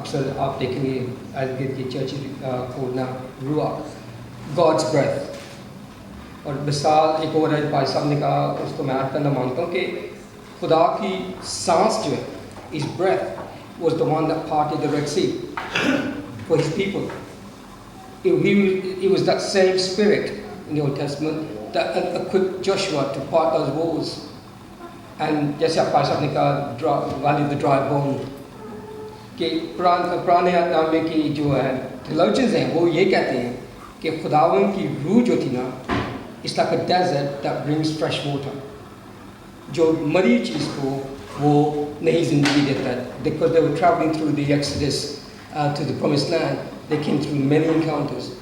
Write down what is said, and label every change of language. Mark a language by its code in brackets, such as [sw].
[hi] अक्सर आप देखेंगे इर्द गिर्द की चर्च को नाम रूआख, [en] God's breath. [hi] और मिसाल एक और है भाई साहब ने कहा, उसको मैं ऐड करना मांगता हूँ कि खुदा की सांस जो है, [en] his breath was the one that parted the Red Sea for his people. It was that same spirit in the Old Testament that equipped Joshua to part those walls. [hi] And जैसे आप भाई साहब ने कहा [en] valley of the dry bone, [hi] कि पुराने नामे की जो है theologians हैं वो ये कहते हैं कि खुदावन की रूह जो थी ना, [en] it's like a desert that brings fresh water. [hi] जो मरी चीज़ को वो नई ज़िंदगी देता है. [en] Because they were traveling through the Exodus to the Promised Land, they came through many encounters.